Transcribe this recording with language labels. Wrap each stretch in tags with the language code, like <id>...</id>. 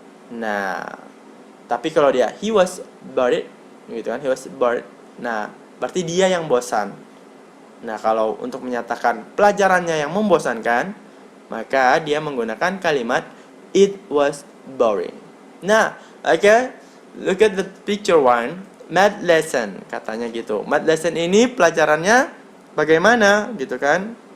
<id>Nah, tapi kalau dia</id> <en>he was bored</en> <id>gitu kan, he was bored. Nah, berarti dia yang bosan. Nah, kalau untuk menyatakan pelajarannya yang membosankan, maka dia menggunakan kalimat</id> <en>it was boring. Nah, okay, look at the picture one.</en> <id>Math lesson katanya gitu. Math lesson ini pelajarannya bagaimana gitu kan?</id>